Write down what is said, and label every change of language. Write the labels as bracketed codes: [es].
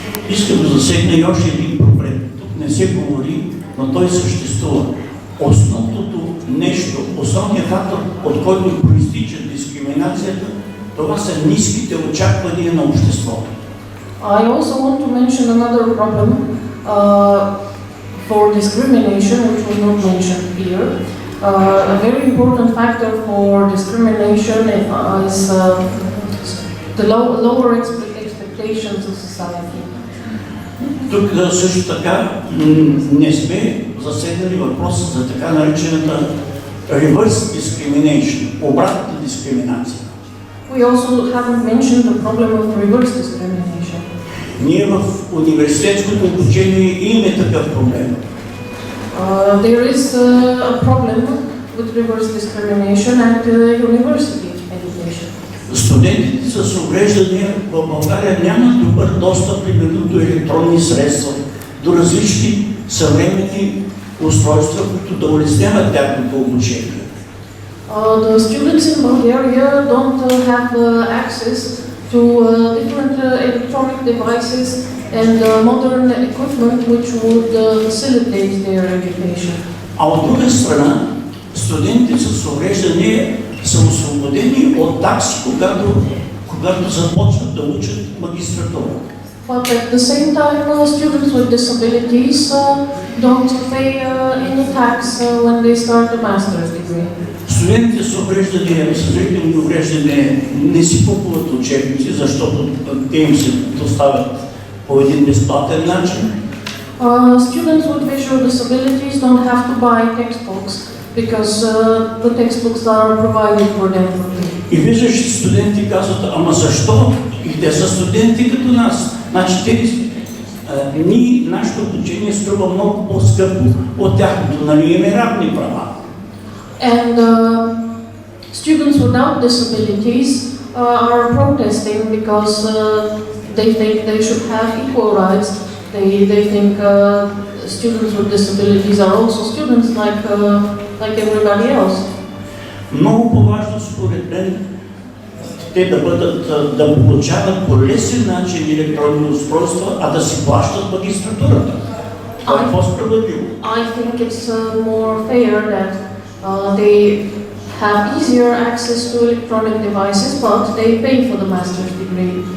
[bg] Искам да засегна и още един проблем. Тук не се говори, но той съществува. Основното нещо, основният фактор, от който проистича дискриминацията, това са ниските очаквания на обществото. [en] I also want to mention another problem for discrimination, which was not mentioned here. A very important factor for discrimination is the lower expectations of society. [bg] Тук също така не сме засегнали въпроса за така наречената reverse discrimination, обратната дискриминация. [en] We also haven't mentioned the problem of reverse discrimination. [bg] Ние в университетското обучение имаме такъв проблем. [en] There is a problem with reverse discrimination at university education. [bg] Студентите с увреждания в България нямат добър достъп примерно до електронни средства, до различни съвременни устройства, които да улесняват тяхното обучение. [en] The students in Bulgaria don't have access to different electronic devices and modern equipment which would facilitate their education. [bg] А от друга страна, студентите с увреждания са освободени от такси, когато започват да учат магистратура. [en] But at the same time, students with disabilities don't pay any tax when they start a master's degree. [bg] Студентите с увреждания, с зрителни увреждания не си купуват учебници, защото те им се доставят по един безплатен начин. [en] Students with visual disabilities don't have to buy textbooks because the textbooks are provided for them for free. [bg] И виждаш, студенти казват, ама защо? И те са студенти като нас. Значи нашето обучение струва много по-скъпо от тяхното, нали имаме равни права. [en] And students without disabilities are protesting because they think they should have equal rights. They think students with disabilities are also students like everybody else. [bg] Много по-важно според мен те да получават по лесен начин електронни устройства, а да си плащат магистратурата. Това е по-справедливо. [en] I think it's more fair that they have easier access to electronic devices, but they pay for the master's degree.